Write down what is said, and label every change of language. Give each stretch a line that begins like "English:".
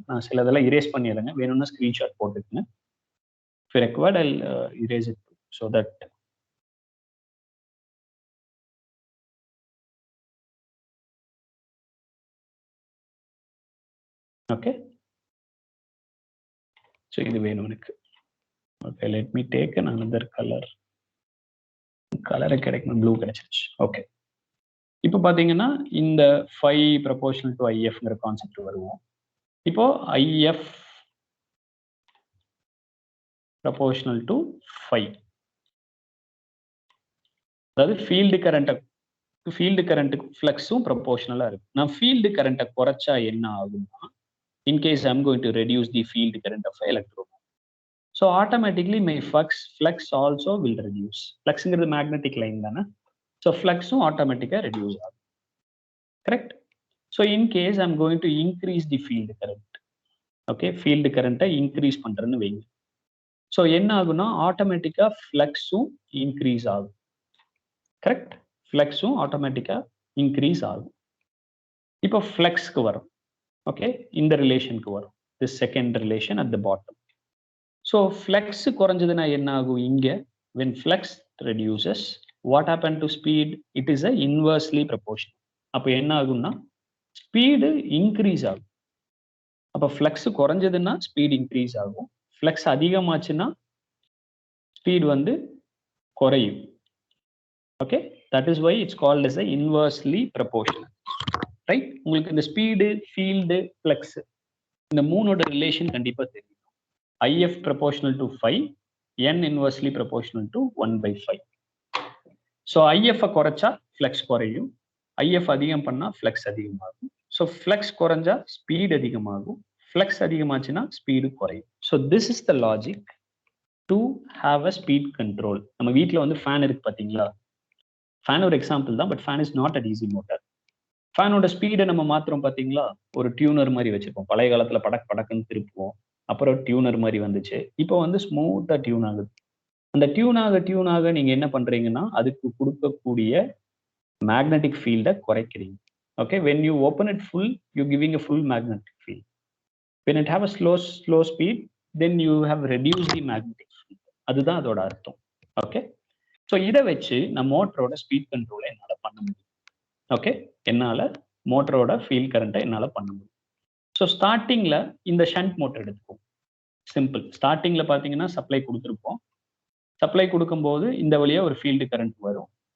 Tamil: நான் சிலதெல்லாம் erase பண்ணிடுறேங்க, வேணும்னா ஸ்கிரீன்ஷாட் போட்டுக்கங்க.
English: If required, I'll erase it so that okay. So
Tamil: இது வேணும் எனக்கு.
English: Okay, let me take another color.
Tamil: கலரை கிடைக்கணும், ப்ளூ கிடைச்சிருச்சு. ஓகே, இப்போ பாத்தீங்கன்னா இந்த 5 ப்ரொபோர்ஷனல் டு IFங்கிற கான்செப்ட் வருவோம். இப்போ IF ப்ரொபோர்ஷனல் டு 5, அதாவது ஃபீல்டு கரண்ட்டுக்கு ஃப்ளக்ஸும் ப்ரொபோர்ஷனலா இருக்கு. நான் ஃபீல்டு கரண்ட்டை குறைச்சா என்ன ஆகும்னா
English: in case I'm going to reduce the field current of electromagnet. So automatically my flux also will reduce. Flux is the magnetic line dana. So flux automatically reduce. Correct? So in case I'm going to increase the field current. Okay, field current increase
Tamil: பண்றேன்னு வைங்க. So என்ன ஆகும்னா ஆட்டோமேட்டிக்கா ஃப்ளக்ஸும் increase ஆகும். Correct? ஃப்ளக்ஸும் ஆட்டோமேட்டிக்கா increase ஆகும். இப்போ ஃப்ளக்ஸ்க்கு வரும்.
English: okay,
Tamil: இந்த ரிலேஷனுக்கு வரும்.
English: This second relation at the bottom.
Tamil: So flux குறைஞ்சதுன்னா என்ன ஆகும் இங்க?
English: when flux reduces, what happened to speed? It is a inversely proportional.
Tamil: அப்போ என்ன ஆகும்னா ஸ்பீடு இன்க்ரீஸ் ஆகும். அப்போ ஃப்ளக்ஸ் குறைஞ்சதுன்னா ஸ்பீட் இன்க்ரீஸ் ஆகும். ஃப்ளக்ஸ் அதிகமாச்சுன்னா ஸ்பீட் வந்து குறையும்.
English: Okay, that is why it's called as a inversely proportional. Right?
Tamil: உங்களுக்கு இந்த ஸ்பீடு, ஃபீல்டு, ஃப்ளக்ஸ் இந்த மூணோட ரிலேஷன் கண்டிப்பா தெரியும்.
English: IF proportional to phi, N inversely proportional to 1/5.
Tamil: So if குறைச்சா ஃப்ளக்ஸ் குறையும், ஐஎஃப் அதிகம் பண்ணா ஃப்ளக்ஸ் அதிகமாகும். ஸோ ஃப்ளக்ஸ் குறைஞ்சா ஸ்பீட் அதிகமாகும், ஃப்ளக்ஸ் அதிகமாச்சுன்னா ஸ்பீடு குறையும்.
English: So this is the logic to have a speed control.
Tamil: நம்ம வீட்டில் வந்து ஃபேன் இருக்கு பார்த்தீங்களா? ஃபேன் ஒரு எக்ஸாம்பிள் தான்,
English: But fan is not a DC motor.
Tamil: ஃபேனோட ஸ்பீடை நம்ம மாத்திரம் பார்த்தீங்களா? ஒரு டியூனர் மாதிரி வச்சிருப்போம். பழைய காலத்துல படக் படக்குன்னு திருப்புவோம், அப்புறம் டியூனர் மாதிரி வந்துச்சு. இப்போ வந்து ஸ்மூத்தா டியூன் ஆகுது. அந்த டியூன் ஆக நீங்க என்ன பண்றீங்கன்னா அதுக்கு கொடுக்கக்கூடிய மேக்னெட்டிக் ஃபீல்டை குறைக்கிறீங்க.
English: Okay, when you open it full, you giving a full magnetic field. when it have a slow speed, then you have reduced the magnetic field.
Tamil: அதுதான் அதோட அர்த்தம். ஓகே, ஸோ இதை வச்சு நான் மோட்டரோட ஸ்பீட் கண்ட்ரோலை என்னால் பண்ண முடியும். ஓகே, என்னால் மோட்டரோட ஃபீல்ட் கரண்ட்டை என்னால் பண்ண முடியும். ஸோ ஸ்டார்டிங்கில் இந்த ஷண்ட் மோட்டர் எடுத்துப்போம். சிம்பிள். ஸ்டார்டிங்கில் பார்த்தீங்கன்னா சப்ளை கொடுத்துருப்போம். சப்ளை கொடுக்கும்போது இந்த வழியாக ஒரு ஃபீல்டு கரண்ட் வரும்.